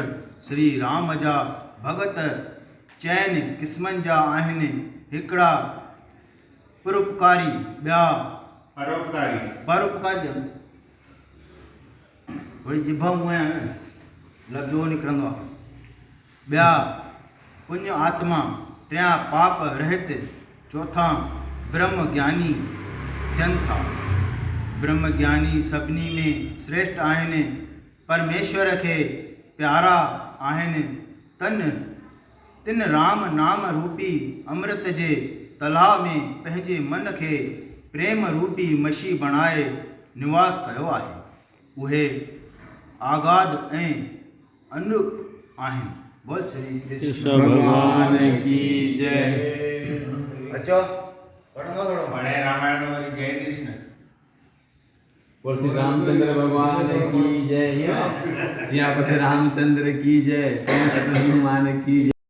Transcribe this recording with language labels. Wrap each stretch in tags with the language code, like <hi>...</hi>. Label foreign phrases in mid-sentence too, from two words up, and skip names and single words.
<sd>श्री राम जा भगत चइनि क़िस्मनि जा आहिनि। हिकिड़ा परोपकारी, ॿिया परोपकारी वरी जिभा हुआ लफ़्ज़ो निकिरंदो आहे। ॿिया पुण्य आत्मा, टियां पाप रहित, चौथा ब्रह्म ज्ञानी थियनि था। ब्रह्म ज्ञानी सभिनी में श्रेष्ठ आहिनि, परमेश्वर खे प्यारा आहिनि। तिन राम नाम रूपी अमृत जे तलाव में पंहिंजे मन खे प्रेम रूपी मछी बणाए निवास कयो आहे। उहे आगाध ऐं अनूप आहिनि।</sd> <hi>बोल श्री कृष्ण भगवान की जय।</hi> <sd>अचो पढ़ो थोड़ो पढ़े रामायण वाली जय कृष्ण।</sd> <hi>बोल श्री रामचंद्र भगवान की जय। सियापति रामचंद्र की जय। हनुमान की जय।</hi>